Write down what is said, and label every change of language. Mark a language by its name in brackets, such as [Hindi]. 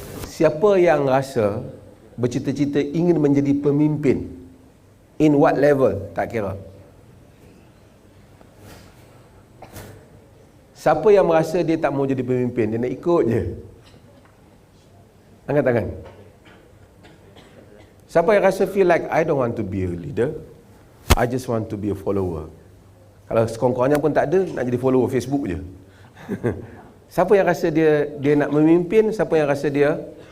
[Malay] Siapa yang rasa bercita-cita ingin menjadi pemimpin? [English] In what level? [Malay] Tak kira. Siapa yang merasa dia tak mau jadi pemimpin, dia nak ikut je? Angkat tangan. Siapa yang rasa [English] feel like I don't want to be a leader, I just want to be a follower? [Malay] Kalau sekongkornya pun tak ada, nak jadi follower Facebook je. Siapa yang rasa dia nak memimpin? Siapa yang rasa dia